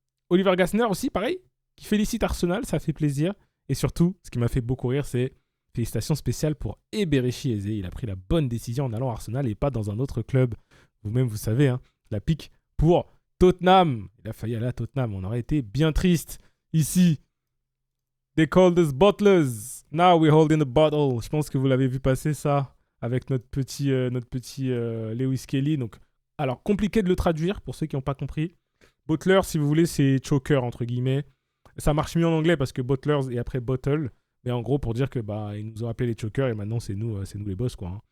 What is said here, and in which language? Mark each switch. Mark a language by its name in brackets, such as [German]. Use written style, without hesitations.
[French] Oliver Glasner aussi, pareil, qui félicite Arsenal. Ça fait plaisir. Et surtout, ce qui m'a fait beaucoup rire, c'est félicitations spéciales pour Eberechi Eze. Il a pris la bonne décision en allant à Arsenal et pas dans un autre club. Vous-même, vous savez, hein, la pique pour Tottenham. Il a failli aller à Tottenham. On aurait été bien triste. [English] Ici, they called us bottlers. Now we're holding a bottle. [French] Je pense que vous l'avez vu passer ça avec notre petit Lewis Kelly. Donc, alors, compliqué de le traduire pour ceux qui n'ont pas compris. Bottler, si vous voulez, c'est choker, entre guillemets. Ça marche mieux en anglais parce que bottlers et après bottle. Mais en gros, pour dire que ils nous ont appelé les chokers et maintenant, c'est nous les boss, quoi. Hein.